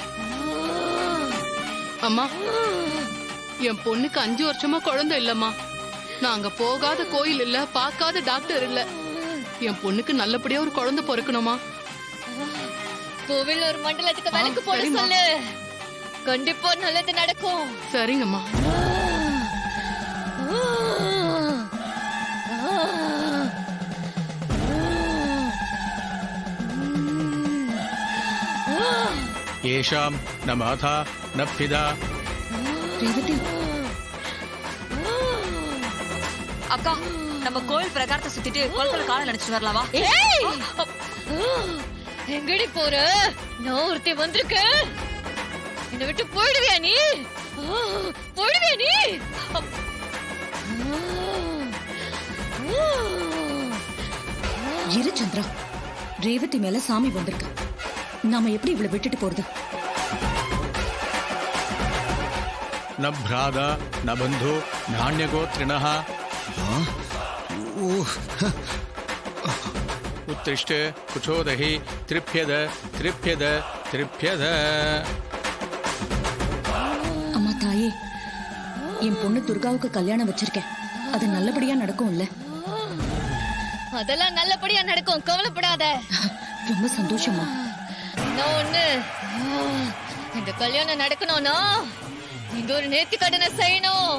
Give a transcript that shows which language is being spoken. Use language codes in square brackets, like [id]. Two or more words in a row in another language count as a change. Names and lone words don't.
[ta] அம்மா, என் பொண்ணுக்கு 5 வருஷமா குழந்தை இல்லம்மா. நாங்க போகாத கோயில் இல்ல, பார்க்காத டாக்டர் இல்ல. என் பொண்ணுக்கு நல்லபடியா ஒரு குழந்தை பிறக்கணுமா? கோவில் ஒரு மண்டலத்துக்கு விளக்கு போட சொல்லு. கண்டிப்பா நல்லது நடக்கும். சரிங்கம்மா. [sa] येषां न माता न पिता. [ta] ரேவதி, அக்கா, நம்ம கோயில் பிரகாரத்தை சுத்திட்டு குளத்துல காலை நினைச்சிட்டு வரலாமா? எங்கடி போற? நான் ஒருத்தி வந்திருக்கேன். என்னை விட்டு போயிடுவியா நீ? போயிடுவியா நீ? இரு சந்திரா, ரேவதி மேல சாமி வந்திருக்கு. நாம எப்படி இவளை விட்டுட்டு போறது? [sa] न भ्राता न बन्धु नान्यगोत्रिणः. उत्तिष्ठ कुचोदहि त्रिप्यद त्रिप्यद त्रिप्यद. [ta] அம்மா தாயே, என் பொண்ணு துர்காவுக்கு கல்யாணம் வச்சிருக்கேன். அது நல்லபடியா நடக்கும்ல? அதெல்லாம் நல்லபடியா நடக்கும், கவலைப்படாத. ரொம்ப சந்தோஷமா. நான் ஒண்ணு இந்த கல்யாணம் நடக்கணும்னா நீங்க ஒரு நேர்த்தி கடனை செய்யணும்.